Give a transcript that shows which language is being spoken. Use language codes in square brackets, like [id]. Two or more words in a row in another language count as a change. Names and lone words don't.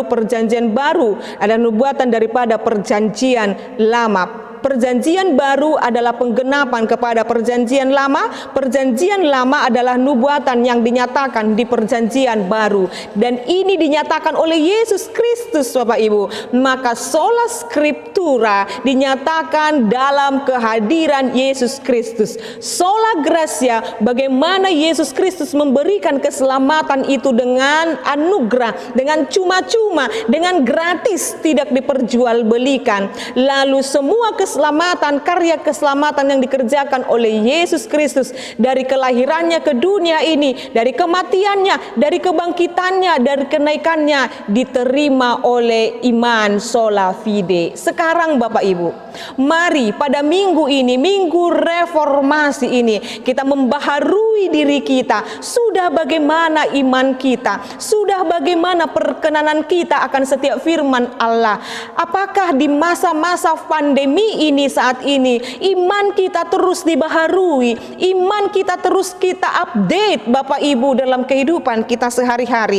[id] Perjanjian baru ada nubuatan daripada perjanjian lama. Perjanjian baru adalah penggenapan kepada perjanjian lama. Perjanjian lama adalah nubuatan yang dinyatakan di perjanjian baru, dan ini dinyatakan oleh Yesus Kristus Bapak Ibu. Maka [la] sola scriptura [id] dinyatakan dalam kehadiran Yesus Kristus. [la] Sola gratia, [id] bagaimana Yesus Kristus memberikan keselamatan itu dengan anugerah, dengan cuma-cuma, dengan gratis, tidak diperjualbelikan. Lalu semua keselamatan, karya keselamatan yang dikerjakan oleh Yesus Kristus dari kelahirannya ke dunia ini, dari kematiannya, dari kebangkitannya, dari kenaikannya, diterima oleh iman [la] sola fide. [id] Sekarang Bapak Ibu, mari pada minggu ini, minggu reformasi ini, kita membaharui diri kita. Sudah bagaimana iman kita? Sudah bagaimana perkenanan kita akan setiap firman Allah? Apakah di masa-masa pandemi ini, saat ini, iman kita terus dibaharui, iman kita terus kita update Bapak Ibu dalam kehidupan kita sehari-hari?